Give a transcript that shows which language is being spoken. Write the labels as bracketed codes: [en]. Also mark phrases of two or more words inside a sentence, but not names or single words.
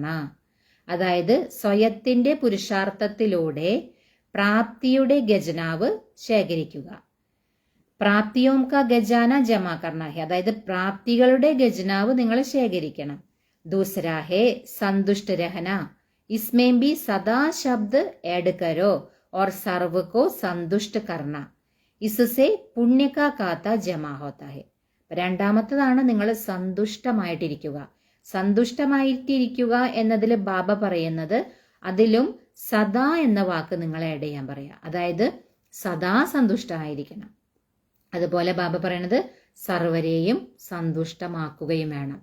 [ml] അതായത് സ്വയത്തിന്റെ പുരുഷാർത്ഥത്തിലൂടെ പ്രാപ്തിയുടെ ഖജനാവ് ശേഖരിക്കുക. [hi] प्राप्तियों का खजाना जमा करना है, [ml] അതായത് പ്രാപ്തികളുടെ ഖജനാവ് നിങ്ങൾ ശേഖരിക്കണം. [hi] दूसरा है संतुष्ट रहना, इसमें भी सदा शब्द ऐड करो और सर्व को संतुष्ट करना, इससे पुण्य का खाता जमा होता है. [ml] രണ്ടാമത്തേതാണ് നിങ്ങൾ സന്തുഷ്ടമായിട്ടിരിക്കുക. സന്തുഷ്ടമായിട്ടിരിക്കുക എന്നതിൽ ബാബ പറയുന്നത്, അതിലും സദാ എന്ന വാക്ക് നിങ്ങൾ ആഡ് ചെയ്യാൻ പറയാ. അതായത് സദാ സന്തുഷ്ടമായിരിക്കണം. അതുപോലെ ബാബ പറയുന്നത് സർവരെയും സന്തുഷ്ടമാക്കുകയും വേണം.